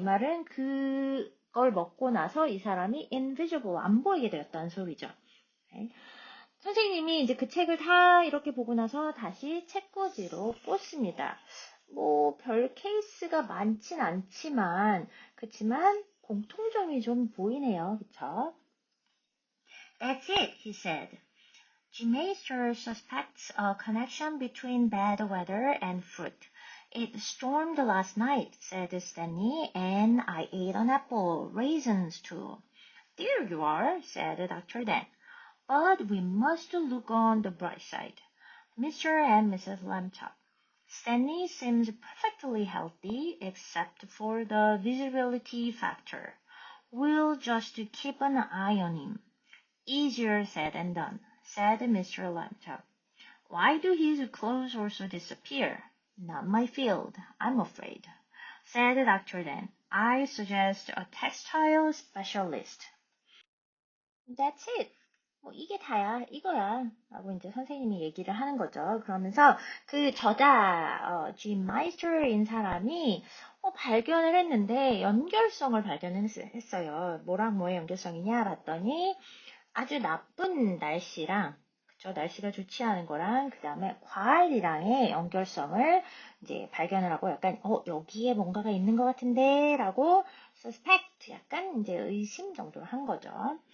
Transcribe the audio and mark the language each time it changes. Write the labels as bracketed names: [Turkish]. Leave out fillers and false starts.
[Korean] 이 말은 그걸 먹고 나서 이 사람이 invisible, 안 보이게 되었다는 소리죠. 네. 선생님이 이제 그 책을 다 이렇게 보고 나서 다시 책꽂이로 꽂습니다. 뭐 별 케이스가 많진 않지만 그치만 공통점이 좀 보이네요. 그쵸? [English] That's it, he said. G-Master suspects a connection between bad weather and fruit. It stormed last night, said Stanley, and I ate an apple, raisins too. There you are, said Dr. Dan. But we must look on the bright side. Mr. and Mrs. Lambchop. Stanley seems perfectly healthy except for the visibility factor. We'll just keep an eye on him. Easier said than done, said Mr. Lambchop. Why do his clothes also disappear? Not my field, I'm afraid, said Dr. Dan. I suggest a textile specialist. That's it. [Korean] 뭐 이게 다야, 이거야 라고 이제 선생님이 얘기를 하는 거죠. 그러면서 그 저자 G. 마이스터인 사람이 발견을 했는데 연결성을 발견했어요. 뭐랑 뭐의 연결성이냐 봤더니 아주 나쁜 날씨랑, 그쵸, 날씨가 좋지 않은 거랑 그 다음에 과일이랑의 연결성을 이제 발견을 하고 약간 여기에 뭔가가 있는 것 같은데 라고 suspect, 약간 이제 의심 정도를 한 거죠.